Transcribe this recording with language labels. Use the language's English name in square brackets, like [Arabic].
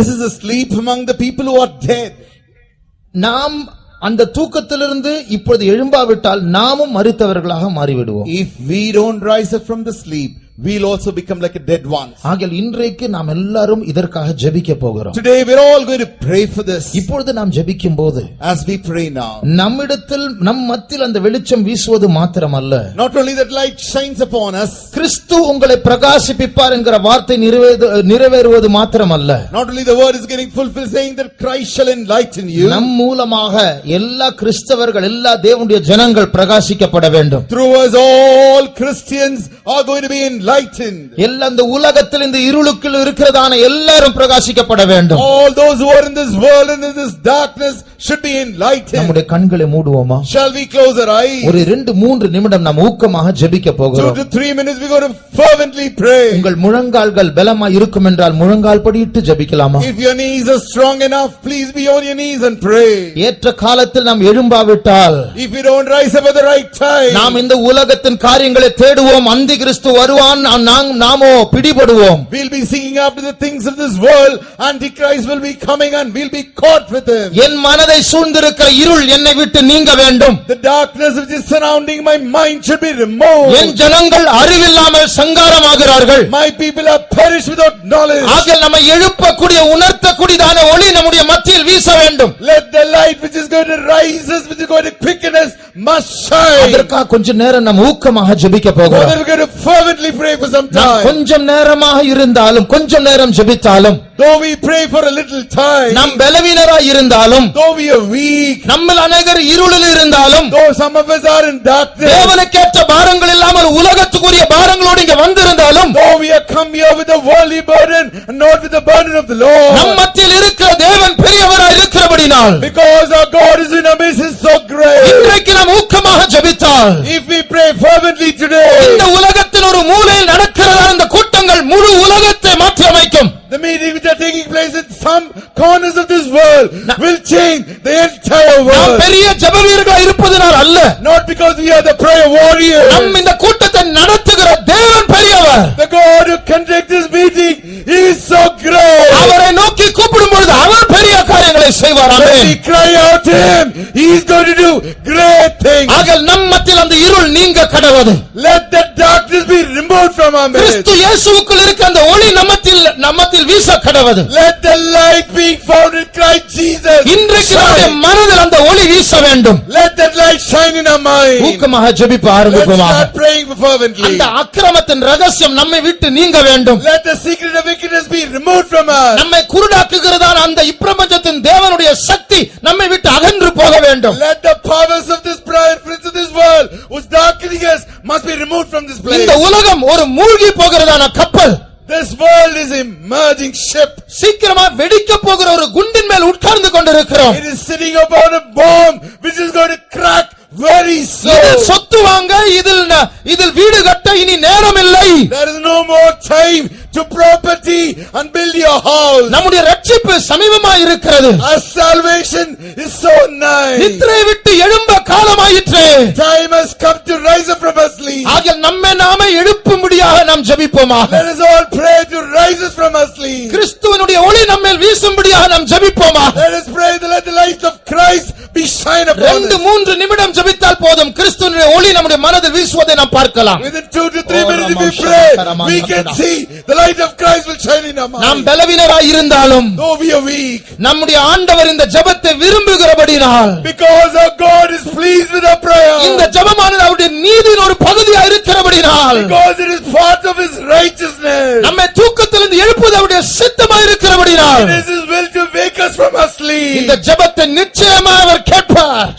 [English] This is a sleep among the people who are dead. [Tamil] நாம் அந்த தூக்கத்திலிருந்து இப்பொழுது எழும்பாவிட்டால் நாமும் மரித்தவர்களாக மாறிவிடுவோம். [English] If we don't rise up from the sleep, we'll also become like a dead ones. [Tamil] ஆகையால் இன்றைக்கு நாம் எல்லாரும் இதற்காக ஜெபிக்க போகிறோம். [English] Today we're all going to pray for this. [Tamil] இப்பொழுது நாம் ஜெபிக்கும்போது, [English] as we pray now, [Tamil] நம்மிடத்தில் நம் மத்தியில் அந்த வெளிச்சம் வீசுவது மாத்திரமல்ல, [English] not only that light shines upon us, [Tamil] கிறிஸ்து உங்களை பிரகாசிப்பிப்பார் என்கிற வார்த்தை நிறைவேறுவது மாத்திரமல்ல, [English] not only the word is getting fulfilled saying that Christ shall enlighten you, [Tamil] நம் மூலமாக எல்லா கிறிஸ்தவர்கள் எல்லா தேவனுடைய ஜனங்கள் பிரகாசிக்கப்பட வேண்டும். [English] through us all Christians are going to be enlightened. enlightened. [Tamil] எல்லா இந்த உலகத்தில் இந்த இருளுக்குள் இருக்கிறதான எல்லாரும் பிரகாசிக்கப்பட வேண்டும். [English] All those who are in this world and in this darkness should be enlightened. [Tamil] நம்முடைய கண்களை மூடுவோமா? [English] Shall we close our eyes? [Tamil] ஒரு 2-3 நிமிடம் நாம் ஊக்கமாக ஜெபிக்க போகிறோம். [English] 2 to 3 minutes we going to fervently pray. [Tamil] உங்கள் முழங்கால்கள் பலமாய் இருக்கும் என்றால் முழங்கால் படியிட்டு ஜெபிக்கலாமா? [English] If your knees are strong enough, please be on your knees and pray. [Tamil] ஏற்ற காலத்தில் நாம் எழும்பாவிட்டால், [English] If we don't rise up at the right time, [Tamil] நாம் இந்த உலகத்தின் காரியங்களை தேடுவோம். அந்தி கிறிஸ்து வருவான், நாமோ பிடிபடுவோம். [English] we'll be seeking after the things of this world. Antichrist will be coming and we'll be caught with him. [Tamil] என் மனதை சூழ்ந்திருக்கிற இருள் என்னை விட்டு நீங்க வேண்டும். [English] The darkness which is surrounding my mind should be removed. [Tamil] என் ஜனங்கள் அறிவில்லாமல் சங்காரமாகிறார்கள். [English] My people are perished without knowledge. [Tamil] ஆகையால் நம்மை எழுப்பக்கூடிய உணர்த்தக்கூடியதான ஒளி நம்முடைய மத்தியில் வீச வேண்டும். [English] Let the light which is going to rise us, which is going to quicken us, must shine. [Tamil] அதற்காக கொஞ்ச நேரம் நாம் ஊக்கமாக ஜெபிக்க போகிறோம். [English] We're going to fervently pray for some time. [Tamil] கொஞ்சம் நேரமாக இருந்தாலும், கொஞ்சம் நேரம் ஜெபித்தாலும், [English] though we pray for a little time, [Tamil] நாம் பலவீனராய் இருந்தாலும், [English] though we are weak, [Tamil] நம்மில் அநேகர் இருளில் இருந்தாலும், [English] though some of us are in darkness, [Tamil] தேவனுக்கேற்ற பாரங்கள் இல்லாமல் உலகத்துக்குரிய பாரங்களோடு இங்கே வந்திருந்தாலும், [English] though we have come here with a worldly burden and not with the burden of the Lord, [Tamil] நம் மத்தியில் இருக்கிற தேவன் பெரியவராய் இருக்கிறபடியால், [English] because our God is in our midst is so great, [Tamil] இன்றைக்கு நாம் ஊக்கமாக ஜெபித்தால், [English] if we pray fervently today, [Tamil] இந்த உலகத்தின் ஒரு மூலையில் நடக்கிறதா இந்த கூட்டங்கள் முழு உலகத்தை மாற்றி அமைக்கும். [English] the meetings which are taking place in some corners of this world will change the entire [Tamil] நாம் [English] world. [Tamil] பெரிய ஜெபவீரர்களாய் இருப்பதனால் அல்ல, [English] Not because we are the prayer warriors. [Tamil] நம் இந்த கூட்டத்தை நடத்துகிற தேவன் பெரியவர். [English] The God who conducts this meeting is so great. [Tamil] அவரை நோக்கி கூப்பிடும் பொழுது அவர் பெரிய காரியங்களை செய்வார். [English] When [Tamil] amen. [English] we cry out to him, he is going to do great things. [Tamil] ஆகையால் நம் மத்தியில் அந்த இருள் நீங்க கடவது. [English] Let the darkness be removed from our midst. [Tamil] கிறிஸ்து இயேசுவுக்குள் இருக்க அந்த ஒளி நம்மத்தில் வீச கடவது. [English] Let the light be found in Christ Jesus. [Tamil] இன்றைக்கு நம்முடைய மனதில் அந்த ஒளி வீச வேண்டும். [English] Let that light shine in our mind. [Tamil] ஊக்கமாக ஜெபிக்க [English] Let's [Tamil] ஆரம்பிப்போமாக. [English] start praying fervently. [Tamil] அந்த அக்கிரமத்தின் ரகசியம் நம்மை விட்டு நீங்க வேண்டும். [English] Let the secret of wickedness be removed from us. [Tamil] நம்மை குருடாக்குகிறதான அந்த இப்பிரபஞ்சத்தின் தேவனுடைய சக்தி நம்மை விட்டு அகன்று போக வேண்டும். [English] Let the powers of this prince of this world who's darkening us must be removed from this place. [Tamil] இந்த உலகம் ஒரு மூழ்கி போகிறதான கப்பல். [English] This world is a merging ship. [Tamil] சீக்கிரமா வெடிக்க போகிற ஒரு குண்டின் மேல் உட்கார்ந்து கொண்டிருக்கிறோம். [English] It is sitting upon a bomb which is going to crack very soon. [Tamil] இதில் சொத்து வாங்க, இதில் வீடு கட்ட இனி நேரம் இல்லை. [English] There is no more time to property and build your house. [Tamil] நம்முடைய ரட்சிப்பு சமீபமாய் இருக்கிறது. [English] Our salvation is so nigh. [Tamil] நித்திரை விட்டு எழும்ப காலமாயிற்று. [English] Time has come to rise up from our sleep. [Tamil] ஆகையால் நம்மை நாமே எழுப்பும்படியாக நாம் ஜெபிப்போமாக. [English] Let us all pray to rise us from our sleep. [Tamil] கிறிஸ்துவினுடைய ஒளி நம்மேல் வீசும்படியாக நாம் ஜெபிப்போமாக. [English] Let us pray that let the light of Christ be shine upon us. [Tamil] 2-3 நிமிடம் ஜெபித்தால் போதும், கிறிஸ்துவினுடைய ஒளி நம்முடைய மனதில் வீசுவதை நாம் பார்க்கலாம். [English] Within 2 to 3 minutes if we pray, we can see the light of Christ will shine in our [Tamil] நாம் [English] mind. [Tamil] பலவீனராய் இருந்தாலும், [English] Though we are weak, [Tamil] நம்முடைய ஆண்டவர் இந்த ஜெபத்தை விரும்புகிறபடியால், [English] because our God is pleased with our prayer, [Tamil] இந்த ஜெபமானது அவருடைய நீதியின் ஒரு பகுதியாக இருக்கிறபடியால், [English] because it is part of his righteousness, [Tamil] நம்மை தூக்கத்திலிருந்து எழுப்புவது அவருடைய சித்தமாக இருக்கிறபடியால், [English] it is his will to wake us from our sleep. [Tamil] இந்த ஜெபத்தை நிச்சயமாக அவர் கேட்பார்.